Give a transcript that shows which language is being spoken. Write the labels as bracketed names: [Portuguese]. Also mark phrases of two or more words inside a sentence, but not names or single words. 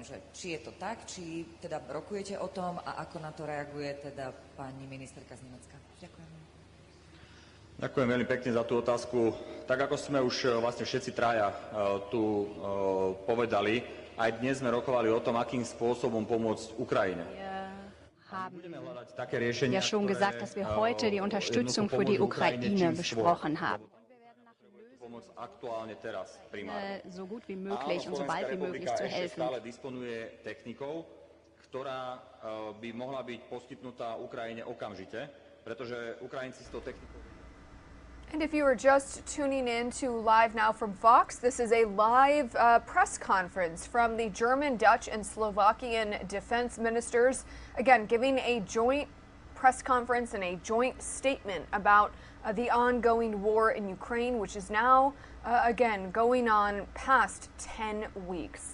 [Slovak] Že či je to tak, či teda rokujete o tom a ako na to reaguje teda pani ministerka z Nemecka. Ďakujem. Ďakujem veľmi pekne za tú otázku. Tak ako sme už vlastne všetci traja tu povedali, aj dnes sme rokovali o tom, akým spôsobom pomôcť Ukrajine. [German] Haben ja schon gesagt, dass wir heute die Unterstützung für die Ukraine besprochen haben. So gut wie möglich und so bald wie möglich zu helfen. [Slovak] Ktorá by mohla byť poskytnutá Ukrajine okamžite, pretože Ukrajinci s tou technikou. [English] And if you are just tuning in to Live Now from Fox, this is a live press conference from the German, Dutch, and Slovakian defense ministers, again, giving a joint press conference and a joint statement about the ongoing war in Ukraine, which is now, again, going on past 10 weeks.